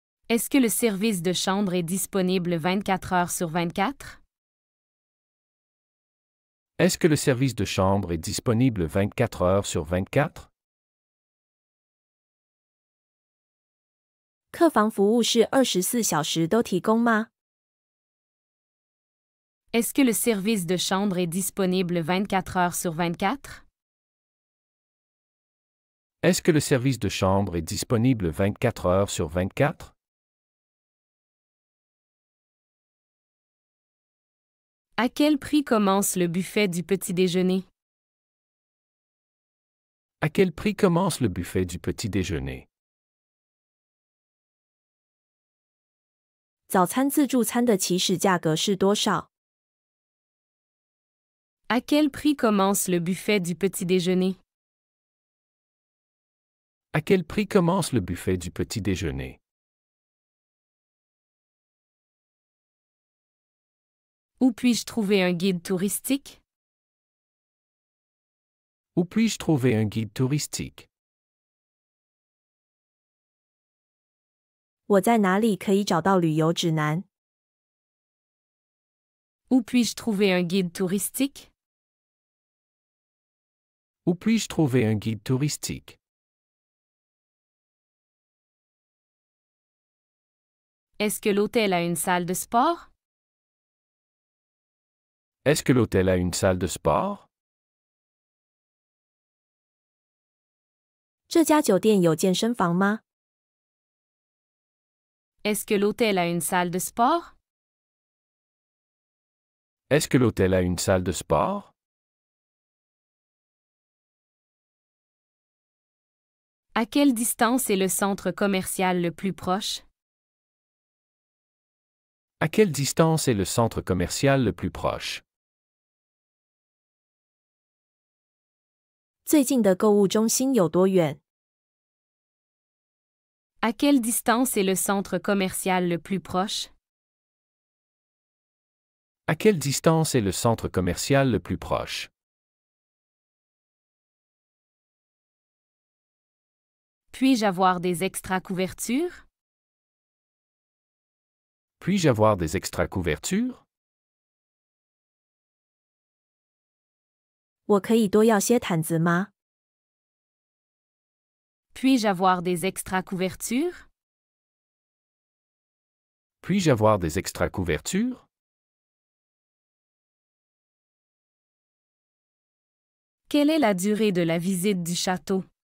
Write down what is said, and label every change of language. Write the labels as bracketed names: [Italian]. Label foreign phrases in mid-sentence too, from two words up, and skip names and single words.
[French] Est-ce que le service de chambre est disponible 24 heures sur 24? Est-ce que le service de chambre est disponible 24 heures sur 24? [Chinese] 客房服务是24小时都提供吗？ [French] Est-ce que le service de chambre est disponible 24 heures sur 24? Est-ce que le service de chambre est disponible 24 heures sur 24? À quel prix commence le buffet du petit déjeuner? À quel prix commence le buffet du petit déjeuner? [Chinese] 早餐自助餐的起始价格是多少？ [French] À quel prix commence le buffet du petit déjeuner? À quel prix commence le buffet du petit déjeuner? Où puis-je trouver un guide touristique? Où puis-je trouver un guide touristique? [Chinese] 我在哪里可以找到旅游指南？ [French] Où puis-je trouver un guide touristique? Où puis-je trouver un guide touristique? Est-ce que l'hôtel a une salle de sport? Est-ce que l'hôtel a une salle de sport? [Chinese] 这家酒店有健身房吗？ [French] Est-ce que l'hôtel a une salle de sport? Est-ce que l'hôtel a une salle de sport? À quelle distance est le centre commercial le plus proche? À quelle distance est le centre commercial le plus proche? [Chinese] 最近的购物中心有多远？ [French] À quelle distance est le centre commercial le plus proche? À quelle distance est le centre commercial le plus proche? Puis-je avoir des extra couvertures? Puis-je avoir des extra couvertures? [Chinese] 我可以多要些毯子吗？ [French] Puis-je avoir des extra couvertures? Puis-je avoir des extra couvertures? Quelle est la durée de la visite du château?